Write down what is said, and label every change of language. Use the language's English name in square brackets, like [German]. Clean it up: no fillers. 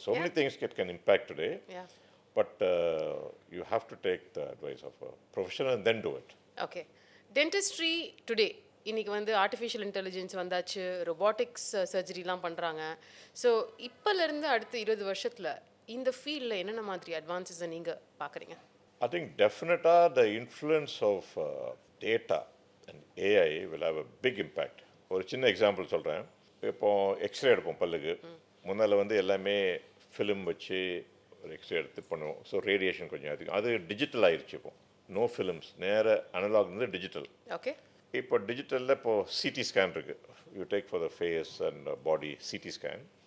[English] So many things can impact today. Yeah. But you have to take the advice of a professional and then do it. Okay. Dentistry today. [Tamil] இன்னைக்கு வந்து artificial intelligence வந்தாச்சு, robotics சர்ஜரிலாம் பண்ணுறாங்க. So இப்போலேருந்து அடுத்த 20 வருஷத்தில் இந்த ஃபீல்டில் என்னென்ன மாதிரி அட்வான்சஸை நீங்கள் பார்க்குறீங்க? [English] I think definitely the influence of data and AI will have a big impact. [Tamil] ஒரு சின்ன எக்ஸாம்பிள் சொல்கிறேன். இப்போ எக்ஸ்ரே எடுப்போம் பல்லுக்கு. முன்னால் வந்து எல்லாமே ஃபிலிம் வச்சு ஒரு எக்ஸ்ரே எடுத்து பண்ணுவோம். ஸோ ரேடியேஷன் கொஞ்சம் அதிகம். அது டிஜிட்டல் ஆயிடுச்சு. இப்போ நோ ஃபிலிம்ஸ், நேர அனலாக் இருந்து டிஜிட்டல். [English] Okay. [Tamil] இப்போ டிஜிட்டலில் இப்போது சிடி ஸ்கேன் இருக்குது. [English] You take for the face and body CT scan.